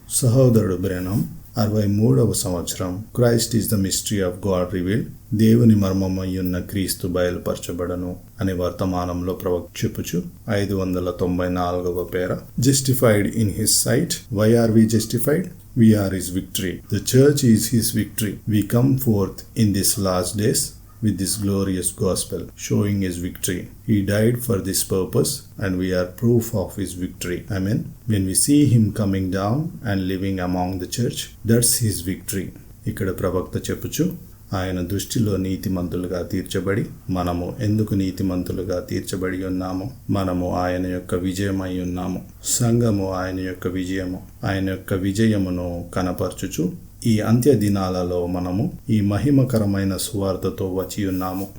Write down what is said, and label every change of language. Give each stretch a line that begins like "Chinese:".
Telugu: సహోదరుడు బ్రెనం 63వ సంవత్సరం Christ is the mystery of God revealed, దేవుని మర్మమయ్యున్న క్రీస్తు బయలుపరచబడను అనే వర్తమానంలో ప్రవక్త చెప్పుచు 594వ పేర justified in his site.
English: Why are we justified? We are his victory. The church is his victory. We come forth in these last days with this glorious gospel, showing his victory. He died for this purpose and we are proof of his victory. Amen. When we see him coming down and living among the church, that's his victory.
Telugu: ఇక్కడ ప్రవక్త చెప్పుచు ఆయన దృష్టిలో నీతిమంతులుగా తీర్చబడి, మనము ఎందుకు నీతిమంతులుగా తీర్చబడి ఉన్నాము? మనము ఆయన యొక్క విజయమై ఉన్నాము. సంఘము ఆయన యొక్క విజయము. ఆయన యొక్క విజయమును కనపరచుచు ఈ అంత్య దినాలలో మనము ఈ మహిమకరమైన సువార్తతో వచ్చి ఉన్నాము.